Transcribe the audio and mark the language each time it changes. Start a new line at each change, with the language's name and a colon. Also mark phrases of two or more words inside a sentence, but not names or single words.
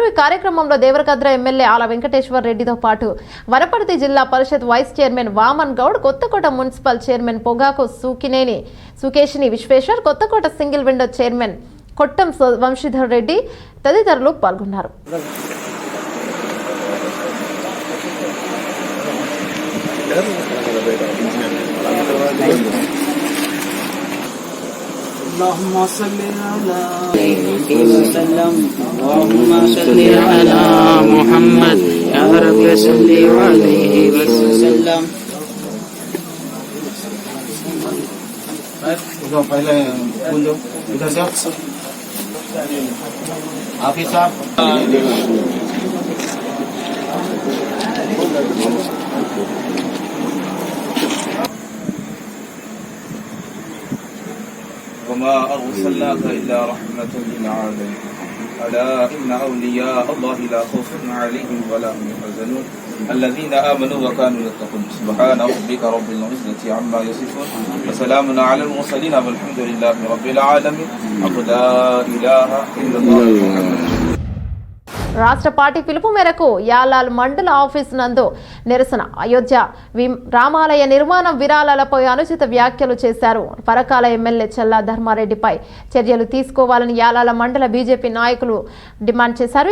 Telugu: ఈ కార్యక్రమంలో దేవరకద్ర ఎమ్మెల్యే ఆల వెంకటేశ్వర రెడ్డితో పాటు వనపర్తి జిల్లా పరిషత్
English: vice chairman
Telugu: వామన్ గౌడ్, కొత్తకోట
English: municipal chairman
Telugu: పొగాకు సుకేషిని విశ్వేశ్వర్, కొత్తకోట
English: single window chairman
Telugu: కొట్టం వంశీధర్ రెడ్డి తదితరులు పాల్గొన్నారు.
Arabic: اللهم صل على محمد يا رب صل عليه وسلم.
Hindi: पहले इधर से आप ही साहब
Arabic: وما أرسلناك إلا رحمة للعالمين ألا إن أولياء الله لا خوف عليهم ولا هم يحزنون الذين آمنوا وكانوا يتقون سبحان ربك رب العزة عما يصفون وسلام على المرسلين والحمد لله رب العالمين لا إله إلا الله.
Telugu: రాష్ట్ర పార్టీ పిలుపు మేరకు యాలాల్ మండల ఆఫీస్ నందు నిరసన. అయోధ్య రామాలయ నిర్మాణం విరాళాలపై అనుచిత వ్యాఖ్యలు చేశారు. పరకాల ఎమ్మెల్యే చల్లా ధర్మారెడ్డిపై చర్యలు తీసుకోవాలని యాలాల మండల బీజేపీ నాయకులు డిమాండ్ చేశారు.